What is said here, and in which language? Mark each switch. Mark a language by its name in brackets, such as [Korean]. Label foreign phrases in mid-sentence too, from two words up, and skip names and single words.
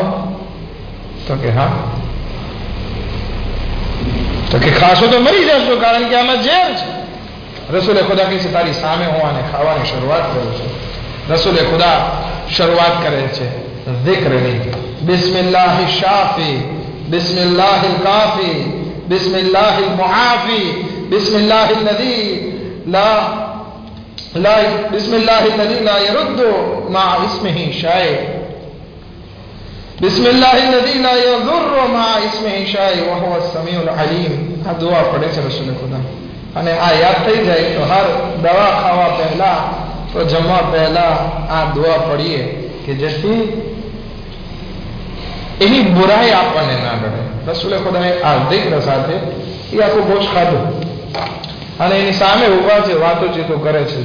[Gujarati] તો કે હા. તો કે ખાશો તો મરી જશો કારણ કે આમાં ઝેર છે. રસૂલે ખુદા કહે છે તારી સામે હું આને ખાવાની શરૂઆત કરું છું. રસૂલે ખુદા શરૂઆત કરે છે [Arabic] ذکرنی بسم الله شافي بسم الله كافي بسم الله معافي بسم الله الذي لا بسم الله الذي لا يرد مع اسمه شيء بسم الله الذي لا يضر مع اسمه شيء وهو السميع العليم. [Gujarati] આ દુઆ પડે છે રસૂલ ખુદા, અને આ યાદ થઈ જાય તો હર દવા ખાવા પહેલા તો જમવા પહેલા આ દુઆ પડીએ કે જેથી એની બુરાઈ આપણને ના નડે. રસૂલ ખુદાએ આ zikr સાથે એ આખું ગોશ ખાધું અને એની સામે ઉભા છે, વાતોચીતો કરે છે.